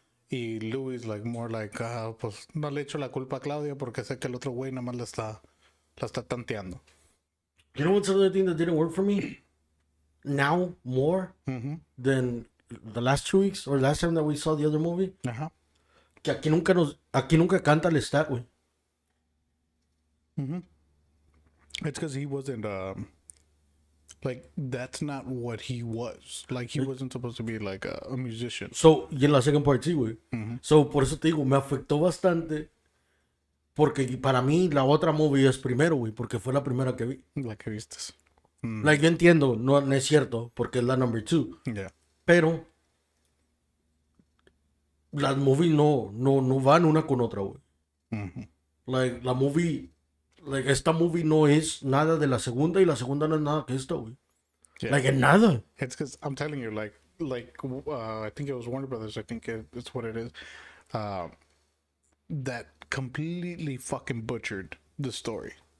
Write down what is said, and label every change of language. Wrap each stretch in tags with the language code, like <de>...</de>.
<es>Y Louis</es> <en>like more like,</en> <es>pues no le echo la culpa a Claudia porque sé que el otro güey nada más la está tanteando.</es> <en>You know what's another thing that didn't work for me? Now more than the last 2 weeks or last time that we saw the other movie. Ajá.</en> <es>Que aquí nunca canta el stat, güey.</es> <en>It's because he wasn't like, that's not what he was. Like, he wasn't supposed to be like a musician.</en> <es>So, y en la</es> <en>second part</en> <es>sí, güey. So, por eso te digo, me afectó bastante Porque para mí la otra movie es primero, güey, porque fue la primera que vi. La que vistes. Like, yo entiendo, no es cierto, porque es la</es> <en>number 2. Yeah.</en> <es>Pero las movies no van una con otra, güey. Mhm. Like, la movie, like, esta movie no es nada de la segunda y la segunda no es nada que esta, güey. Yeah. Like, en nada.</es> <en>It's because I'm telling you, I think it was Warner Brothers. I think it's what it is. That completely fucking butchered the story.</en>